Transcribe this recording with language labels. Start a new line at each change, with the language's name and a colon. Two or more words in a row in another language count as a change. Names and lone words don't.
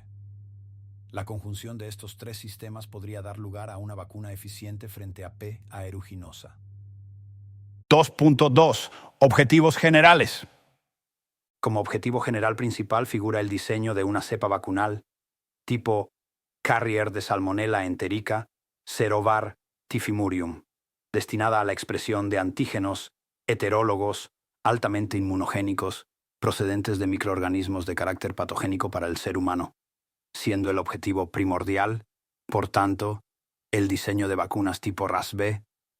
Spanish: La conjunción de estos tres sistemas podría dar lugar a una vacuna eficiente frente a P. aeruginosa. 2.2. Objetivos generales. Como objetivo general principal figura el diseño de una cepa vacunal tipo carrier de Salmonella enterica serovar tifimurium, destinada a la expresión de antígenos heterólogos altamente inmunogénicos procedentes de microorganismos de carácter patogénico para el ser humano, siendo el objetivo primordial, por tanto, el diseño de vacunas tipo RASV